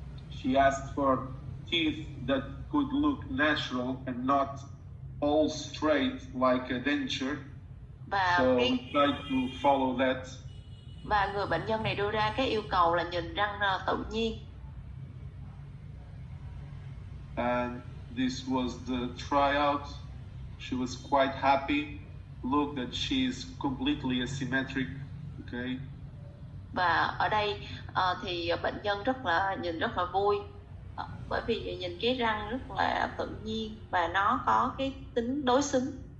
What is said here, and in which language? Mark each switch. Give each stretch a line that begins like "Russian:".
English: She asked for teeth that could look natural and not all straight like a denture.
Vietnamese: Và
English: so try to follow that.
Vietnamese: Và người bệnh nhân này đưa ra cái yêu cầu là nhìn răng tự nhiên.
English: And this was the tryout. She was quite happy. Look that she is completely asymmetric. Okay.
Vietnamese: Và ở đây thì bệnh nhân nhìn rất là vui, bởi vì nhìn cái răng rất là tự nhiên và nó có cái tính đối xứng.